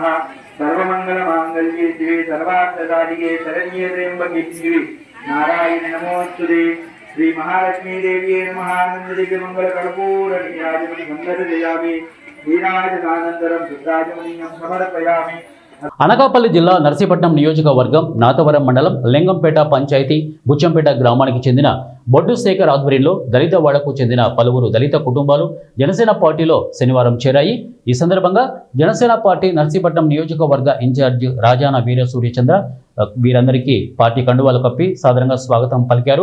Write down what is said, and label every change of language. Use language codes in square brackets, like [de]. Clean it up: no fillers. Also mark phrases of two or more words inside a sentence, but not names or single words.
[sa] सर्वमंगल मांगल्ये शिवे सर्वार्थसाधिके शरण्ये त्र्यंबके शिवे नारायणी नमोस्तुते। श्री महालक्ष्मी देवी नमः। आनंदिके मंगल कर्पूर नीराजमणि सुंदरजयामि नीराजनानंतरं शुद्धाजमणीयं समर्पयामि। [te] అనకాపల్లి జిల్లా నర్సీపట్నం నియోజకవర్గం నాతవరం మండలం లింగంపేట పంచాయతీ బుచ్చంపేట గ్రామానికి చెందిన బొడ్డు శేఖర్ ఆధ్వర్యంలో దళిత వాడకు చెందిన పలువురు దళిత కుటుంబాలు జనసేన పార్టీలో శనివారం చేరాయి. ఈ సందర్భంగా జనసేన పార్టీ నర్సీపట్నం నియోజకవర్గ ఇన్ఛార్జ్ రాజాన వీర సూర్యచంద్ర వీరందరికీ పార్టీ కండువాలు కప్పి సాదరంగా స్వాగతం పలికారు.